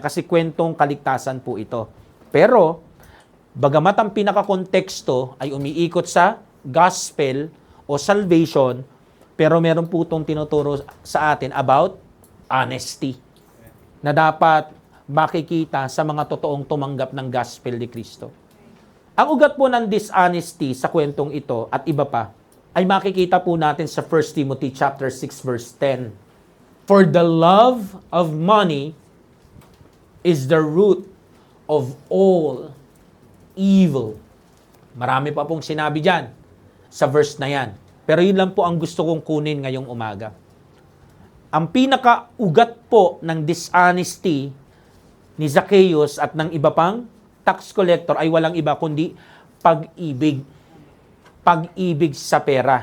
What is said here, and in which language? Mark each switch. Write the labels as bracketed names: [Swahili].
[Filipino] Kasi kwentong kaligtasan po ito. Pero, bagamat ang pinaka-konteksto ay umiikot sa gospel o salvation, pero meron po itong tinuturo sa atin about honesty na dapat makikita sa mga totoong tumanggap ng gospel ni Kristo. Ang ugat po ng dishonesty sa kwentong ito at iba pa ay makikita po natin sa 1 Timothy chapter 6 verse 10. [English] For the love of money is the root of all evil. [Filipino] Marami pa pong sinabi dyan sa verse na yan. Pero yun lang po ang gusto kong kunin ngayong umaga. Ang pinaka-ugat po ng dishonesty ni Zacchaeus at ng iba pang tax collector ay walang iba kundi pag-ibig. Pag-ibig sa pera.